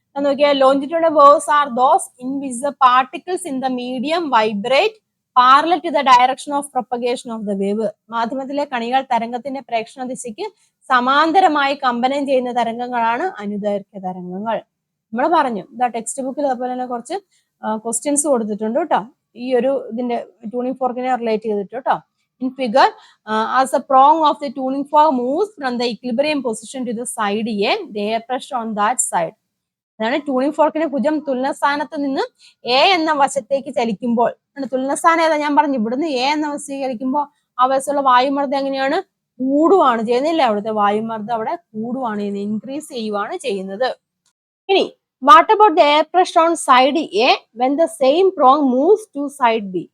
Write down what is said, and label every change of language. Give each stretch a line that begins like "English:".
English: നോക്കിയാൽ longitudinal waves are those in which the particles in the medium vibrate parallel to the direction of propagation of the wave.
Malayalam: മാധ്യമത്തിലെ കണികൾ തരംഗത്തിന്റെ പ്രേക്ഷണ ദിശയ്ക്ക് സമാന്തരമായി കമ്പനം ചെയ്യുന്ന തരംഗങ്ങളാണ് അനുദൈർഘ്യ തരംഗങ്ങൾ. നമ്മൾ പറഞ്ഞു ഇതാ ടെക്സ്റ്റ് ബുക്കിൽ അതുപോലെ തന്നെ കുറച്ച് ക്വസ്റ്റ്യൻസ് കൊടുത്തിട്ടുണ്ട് കേട്ടോ, ഈ ഒരു ഇതിന്റെ ട്യൂണിംഗ് ഫോർക്കിനെ റിലേറ്റ് ചെയ്തിട്ട് കേട്ടോ.
English: In figure, as the prong of the tuning fork moves from the equilibrium position to the side A, the air pressure on that side.
Malayalam: അതാണ് ട്യൂണിംഗ് ഫോർക്കിന്റെ ഭുജം തുലനസ്ഥാനത്ത് നിന്ന് എ എന്ന വശത്തേക്ക് ചലിക്കുമ്പോൾ, തുലനസ്ഥാനം ഏതാ ഞാൻ പറഞ്ഞു, ഇവിടുന്ന് എ എന്ന വശത്തേക്ക് ചലിക്കുമ്പോൾ ആ വശത്തുള്ള വായുമർദ്ദം എങ്ങനെയാണ്? കൂടുവാണ് ചെയ്യുന്നില്ല, അവിടുത്തെ വായുമർദ്ദം അവിടെ കൂടുവാണ് ചെയ്യുന്നത്,
English: increase ചെയ്യുവാണ്
Malayalam: ചെയ്യുന്നത്.
English: ഇനി what about the air pressure on side A when the same prong moves to side B?